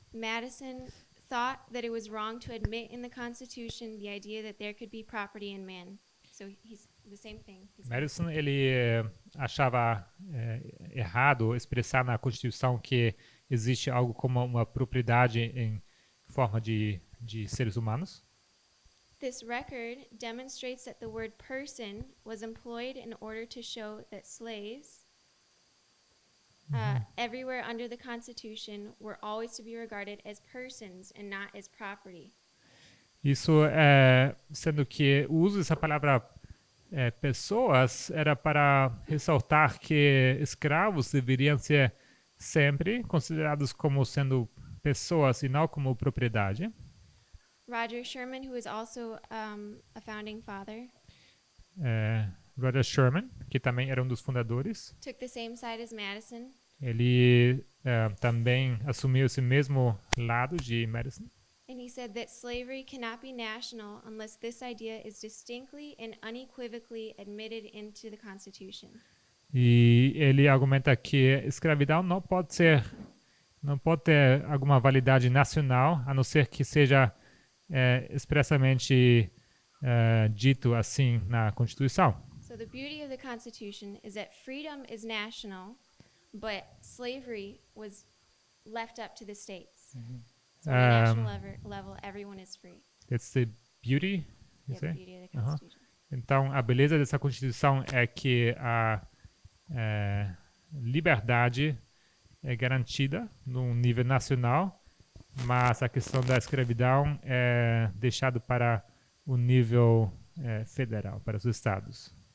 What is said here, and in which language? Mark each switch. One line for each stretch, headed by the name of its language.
English: Madison thought that it was wrong to admit in the Constitution the idea that there could be property in man. So he's the same thing.
Portuguese: Madison, ele achava errado expressar na Constituição que existe algo como uma propriedade em forma de seres humanos.
English: This record demonstrates that the word person was employed in order to show that slaves everywhere under the Constitution were always to be regarded as persons and not as property.
Portuguese: Isso sendo que o uso dessa palavra pessoas era para ressaltar que escravos deveriam ser sempre considerados como sendo pessoas e não como propriedade.
English: Roger Sherman, who is also a founding father,
Portuguese: Roger Sherman, que também era um dos fundadores,
English: took the same side as Madison.
Portuguese: ele também assumiu esse mesmo lado de Madison.
English: And he said that slavery cannot be national unless this idea is distinctly and unequivocally admitted into the Constitution.
Portuguese: E ele argumenta que escravidão não pode ter alguma validade nacional, a não ser que seja expressamente dito assim na Constituição.
English: So the beauty of the Constitution is that freedom is national, but slavery was left up to the states. So on a national level, everyone is free. That's the beauty, you Yeah, the say? beauty of the Constitution.
Portuguese: Então, a beleza dessa Constituição é que a liberdade é garantida no nível nacional, mas a questão da escravidão é deixado para o nível federal, para os estados.